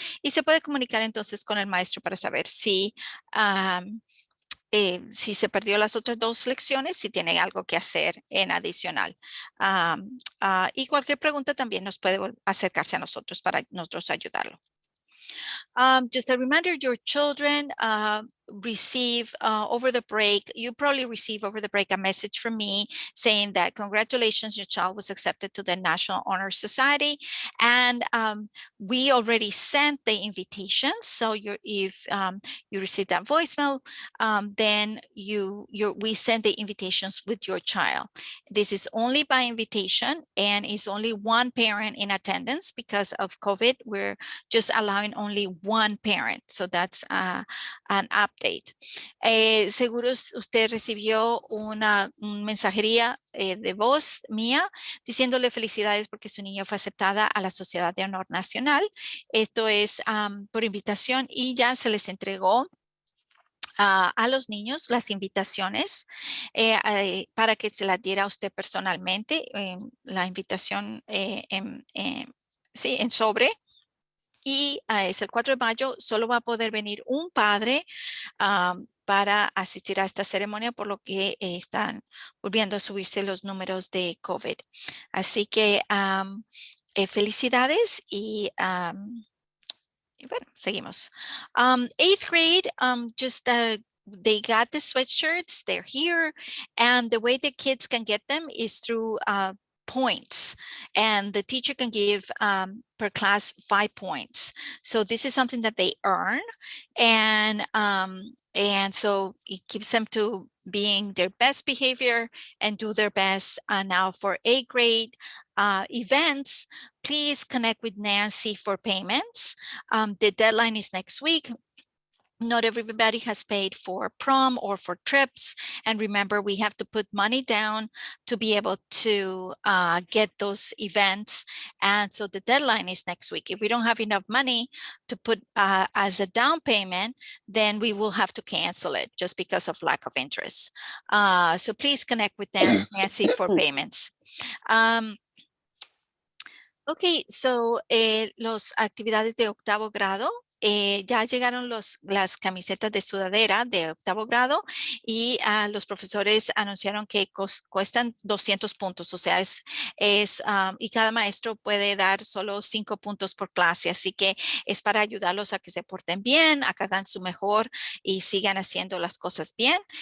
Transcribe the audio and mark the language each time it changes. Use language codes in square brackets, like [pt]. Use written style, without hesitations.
[es] Y se puede comunicar entonces con el maestro para saber si se perdió las otras 2 lecciones, si tiene algo que hacer en adicional. Y cualquier pregunta también nos puede acercarse a nosotros para nosotros ayudarlo. [en] Just a reminder, your children receive over the break, you probably receive over the break a message from me saying that congratulations, your child was accepted to the National Honor Society. And we already sent the invitations. So if you receive that voicemail, then we send the invitations with your child. This is only by invitation and is only 1 parent in attendance because of COVID. We're just allowing only 1 parent. So that's an update. [es] Seguro usted recibió una mensajería de voz mía diciéndole felicidades porque su niño fue aceptada a la Sociedad de Honor Nacional. Esto es por invitación y ya se les entregó a los niños las invitaciones para que se las diera a usted personalmente. La invitación en sobre. Y es el 4 de mayo, solo va a poder venir un padre para asistir a esta ceremonia, por lo que están volviendo a subirse los números de COVID. Así que felicidades y bueno, seguimos. [en] 8th grade, they got the sweatshirts, they're here, and the way the kids can get them is through points, and the teacher can give per class 5 points. So this is something that they earn, and so it keeps them to being their best behavior and do their best. Now for 8th grade events, please connect with Nancy for payments. The deadline is next week. Not everybody has paid for prom or for trips. And remember, we have to put money down to be able to get those events. And so the deadline is next week. If we don't have enough money to put as a down payment, then we will have to cancel it just because of lack of interest. So please connect with Nancy for payments. Okay, so [es] los actividades de 8º grado. Ya llegaron las camisetas de sudadera de 8º grado y los profesores anunciaron que cuestan 200 puntos, o sea, y cada maestro puede dar solo 5 puntos por clase, así que es para ayudarlos a que se porten bien, a que hagan su mejor y sigan haciendo las cosas bien.